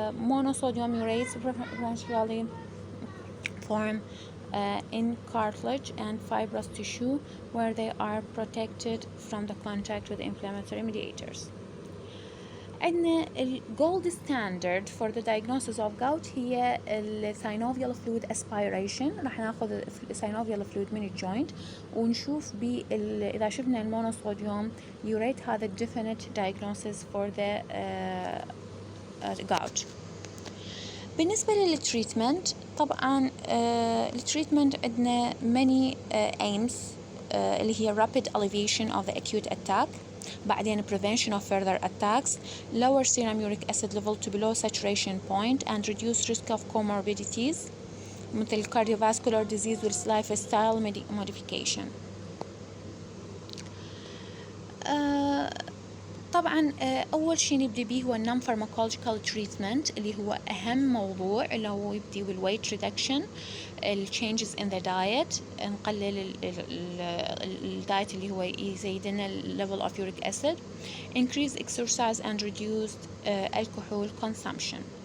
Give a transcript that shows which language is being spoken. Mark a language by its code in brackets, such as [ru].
[en] Monosodium urates preferentially form in cartilage and fibrous tissue where they are protected from the contact with inflammatory mediators. [ar] عندنا ال [en] gold standard for the diagnosis of gout [ar] هي ال [en] synovial fluid aspiration. [ar] راح ناخذ ال synovial fluid من الجوينت ونشوف إذا شفنا المونوصوديوم urate هذا [en] definite diagnosis for the gout. [ar] بالنسبة للتريتمنت طبعا التريتمنت عندنا [en] many aims [ar] اللي هي [en] rapid alleviation of the acute attack، [ar] بعدين [en] prevention of further attacks, lower serum uric acid level to below saturation point and reduce risk of comorbidities [ar] مثل [en] cardiovascular disease with lifestyle modification. [ar] طبعا أول شيء نبدأ به هو [en] non pharmacological treatment [ar] اللي هو أهم موضوع، اللي هو يبدي بال [en] weight reduction، changes in the diet، [ar] نقلل الدايت اللي هو يزيد لنا [en] level of uric acid، increase exercise and reduce alcohol consumption.